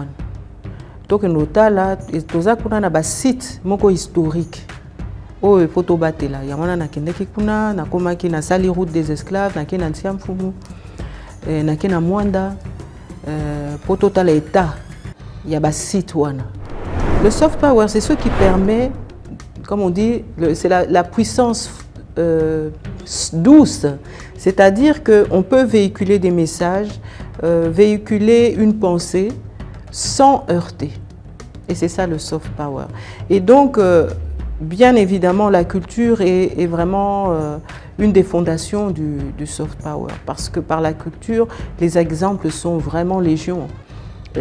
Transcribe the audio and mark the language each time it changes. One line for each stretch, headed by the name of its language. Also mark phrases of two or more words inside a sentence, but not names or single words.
Lingala: Tokende otala toza kuna na ba site moko historique oyo poto batela. Ya wana nakendeki kuna nakomaki na sali
French: route des esclaves,
Lingala: nakenda na Ntiamfumu, nakenda na Mwanda, poto tala état ya ba site wana.
French: Le
English: soft power,
French: c'est ce qui permet, comme on dit, c'est la puissance douce, c'est-à-dire qu'on peut véhiculer des messages, véhiculer une pensée sans heurter. Et c'est ça le
English: soft power.
French: Et donc, bien évidemment, la culture est vraiment une des fondations du
English: soft power,
French: parce que par la culture, les exemples sont vraiment légion.